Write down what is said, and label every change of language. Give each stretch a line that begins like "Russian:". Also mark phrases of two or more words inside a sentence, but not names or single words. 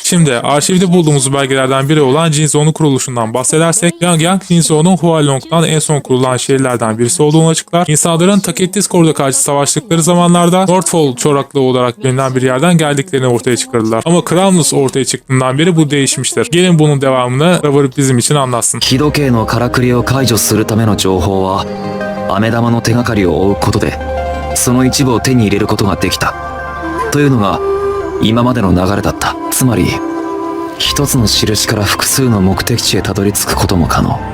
Turkish: Şimdi arşivde bulduğumuz belgelerden biri olan Jinzhou'nun kuruluşundan bahsedersek, Yang Yang Jinzhou'nun Hualong'dan en son kurulan şehirlerden birisi olduğunu açıklar. İnsanların Takettiskor'da karşı savaştıkları zamanlarda Northfall çoraklığı olarak bilinen bir yerden geldiklerini ortaya çıkardılar. Ama Crownless ortaya çıktığından beri bu değişmiştir. Gelin bunun devamını Rover bizim için anlatsın.
Japanese: 日時計のからくりを解除するための情報は飴玉の手がかりを追うことでその一部を手に入れることができたというのが今までの流れだった。つまり一つの印から複数の目的地へたどり着くことも可能。